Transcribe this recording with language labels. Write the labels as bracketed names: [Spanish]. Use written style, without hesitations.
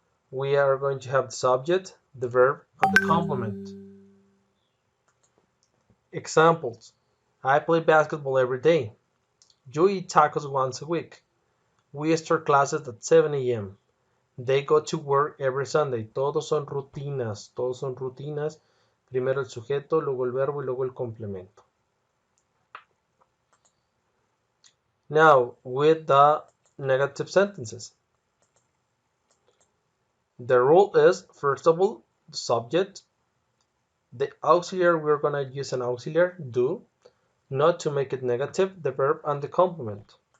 [English] We are going to have the subject, the verb, and the complement. Examples: I play basketball every day. You eat tacos once a week. We start classes at 7 a.m. They go to work every Sunday. [Spanish] Todos son rutinas. Todos son rutinas. Primero el sujeto, luego el verbo y luego el complemento. [English] Now, with the negative sentences. The rule is, first of all, the subject. The auxiliary, we're going to use an auxiliary, do, not to make it negative, the verb, and the complement.